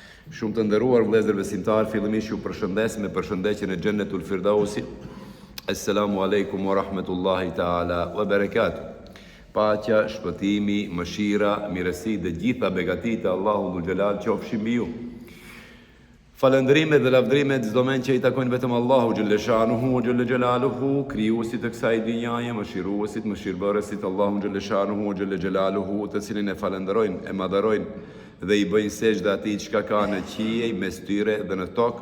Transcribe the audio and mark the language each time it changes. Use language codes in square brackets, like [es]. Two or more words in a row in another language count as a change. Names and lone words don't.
[sq] Shumë të nderuar vëllezër besimtar, fillimisht ju përshëndes me përshëndetjen e Xhennetul Firdausit. [ar] السلام عليكم ورحمة الله تعالى وبركاته. [sq] Paqja, shpëtimi, mëshira, mirësi dhe gjitha begatit e [ar] الله ذو الجلال [sq] qofshin mbi ju. Falëndrimet dhe lavdrimet çdo men që i takojnë vetëm Allahu [ar] جل شأنه وجل جلاله, [sq] krijuesit të kësaj dynjaje, mëshiruesit, mëshirbërësit Allahu [ar] جل شأنه وجل جلاله, [sq] të cilin e falenderojnë, e madharojnë dhe i bëjnë sejdë atij çka ka në qiej, mes tyre dhe në tokë.